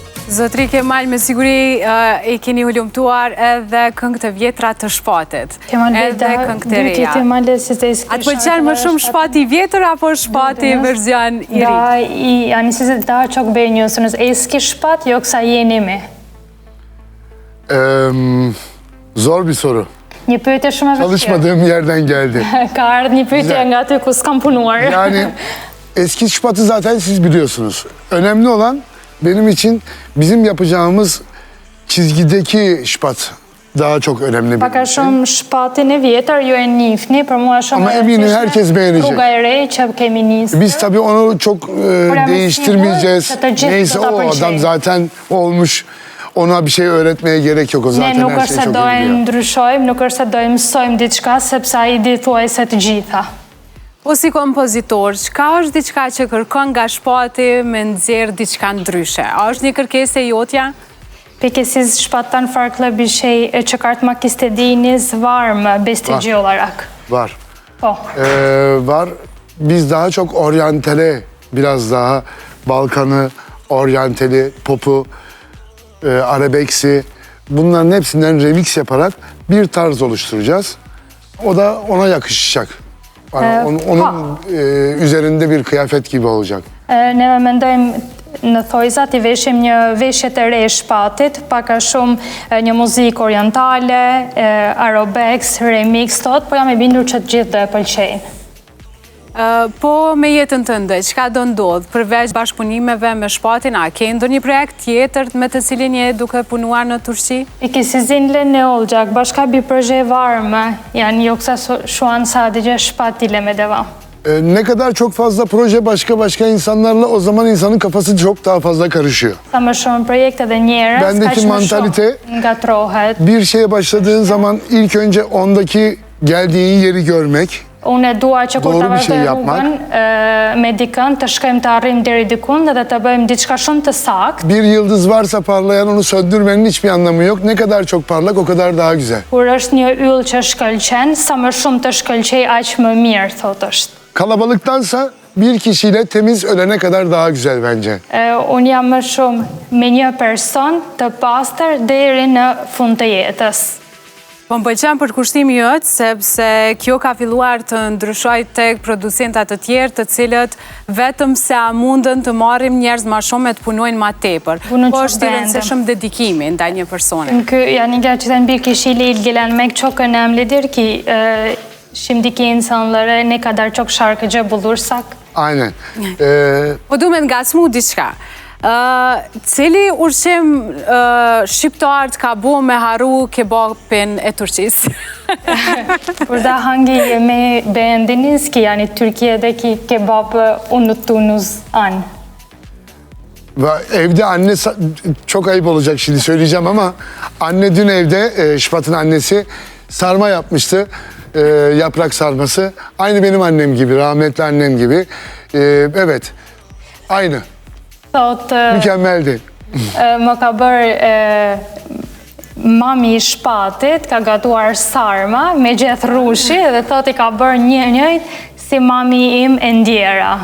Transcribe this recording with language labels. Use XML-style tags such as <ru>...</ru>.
<sq>Zotri Kemal, me siguri e keni hulumtuar edhe këngë të vjetra të shpatit. Edhe këngë të reja. A të pëlqen më shumë shpati vjetër apo shpati verzion i ri?</sq> <tr>Da,</tr> <sq>janë si se</sq> <tr>daha çok beğeniyorsunuz. Eski şpat yoksa yeni mi? Zor bir soru.</tr> <sq>Një pyetje shumë e vështirë.</sq> <tr>Çalışmadığım yerden geldi.</tr> <sq>Ka ardhur një pyetje nga aty ku s'kam punuar.</sq> <tr>Yani eski şpatı zaten siz biliyorsunuz. Önemli olan benim için bizim yapacağımız çizgideki şpat daha çok önemli.</tr> <sq>Pak a shumë shpatin e vjetër ju e njihni, për mua shumë.</sq> <tr>Ama eminim herkes beğenecek.</tr> <sq>Rruga e re që kemi nisur.</sq> <tr>Biz tabii onu çok değiştirmeyeceğiz. Neyse o adam zaten olmuş. Ona bir şey öğretmeye gerek yok. O zaten ne, her şeyi çok iyi biliyor.</tr> <sq>Ne, nuk është se do e ndryshojmë, nuk është se do e mësojmë diçka, sepse ai di thuajse të gjitha. Po si kompozitor, çka është diçka që kërkon nga shpati me nxjerr diçka ndryshe? A është një kërkesë e jotja?</sq> <tr>Peki siz shpattan farklı bir şey çıkartmak istediğiniz var mı besteci olarak? Var. Oh. Var. Biz daha çok oryantale, biraz daha Balkan'ı, oryantali, popu arabeksi, bunların hepsinden remix yaparak bir tarz oluşturacağız. O da ona yakışacak. Onun üzerinde bir kıyafet gibi olacak.</tr> <sq>Ne mendojmë në thojzat I veshim një veshje të re shpatit, paka shumë një muzikë orientale, arabex, remix, por jam e bindur që të gjithë do e pëlqejnë. Po me jetën tënde, çka do ndodh përveç bashkëpunimeve me Shpatin, a ke ndonjë projekt tjetër me të cilin je duke punuar në Turqi?</sq> <tr>İkisizin ne olacak? Başka bir proje var mı? Yani yoksa şu an sadece Şpat ile mi devam? Ne kadar çok fazla proje başka insanlarla o zaman insanın kafası çok daha fazla karışıyor.</tr> <sq>Sa më shumë projekte dhe njerëz,</sq> <tr>Bendeki mantalite</tr> <sq>ngatrohet.</sq> <tr>bir şeye başladığın zaman ilk önce ondaki geldiğin yeri görmek.</tr> <sq>Unë dua që kur ta vazhdoj rrugën me dikën të shkojmë të arrijmë deri dikun dhe të bëjmë diçka shumë të saktë.</sq> <tr>Bir yıldız varsa parlayan onu söndürmenin hiçbir anlamı yok. Ne kadar çok parlak o kadar daha güzel.</tr> <sq>Kur është një yll që shkëlqen, sa më shumë të shkëlqej aq më mirë, thotë është.</sq> <tr>Kalabalıktansa bir kişiyle temiz ölene kadar daha güzel bence.</tr> <sq>Unë jam më shumë me një person të pastër deri në fund të jetës. Po më pëlqen për kushtimi jot, sepse kjo ka filluar të ndryshoj tek producentat të tjerë, të cilët vetëm se a mundën të marrim njerëz ma shumë e të punojnë ma tepër. Po është I rëndësishëm dedikimi ndaj një personi.</sq> <tr>Yani gerçekten bir kişiyle ilgilenmek çok önemlidir ki şimdiki insanlara ne kadar çok şarkıcı bulursak. Aynen.</tr> <sq>Po du me ngacmu diçka. Cili ushqim shqiptar ka bu me haru kebabin e Turqisë?</sq> <tr>Burada hangi yemeği beğendiniz ki? Yani Türkiye'deki kebabı unuttuğunuz an. Evde anne, çok ayıp olacak şimdi söyleyeceğim ama anne dün evde, Şıpat'ın annesi sarma yapmıştı. Yaprak sarması. Aynı benim annem gibi, rahmetli annem gibi. Evet, aynı. Mükemmeldi.</tr> <sq>Më ka bërë mami I Shpatit, ka gatuar sarma me gjithë rrushi dhe thot I ka bërë njëjtë si mami im e ndjera.</sq>